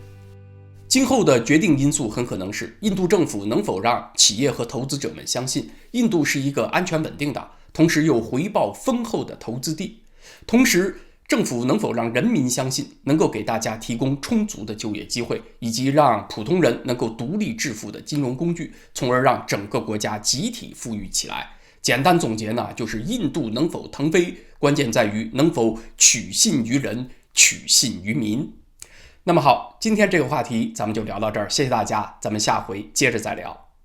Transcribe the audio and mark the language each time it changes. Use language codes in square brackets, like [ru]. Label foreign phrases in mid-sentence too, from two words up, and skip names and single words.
[zh] 今後的決定因素很可能是印度政府能否讓企業和投資者們相信印度是一個安全穩定的，同時又回報豐厚的投資地，同時政府能否讓人民相信能夠給大家提供充足的就業機會，以及讓普通人能夠獨立致富的金融工具，從而讓整個國家集體富裕起來。簡單總結呢，就是印度能否腾飞，關鍵在於能否取信於人，取信於民。那麼好，今天这个话题咱們就聊到這兒，謝謝大家，咱們下回接着再聊。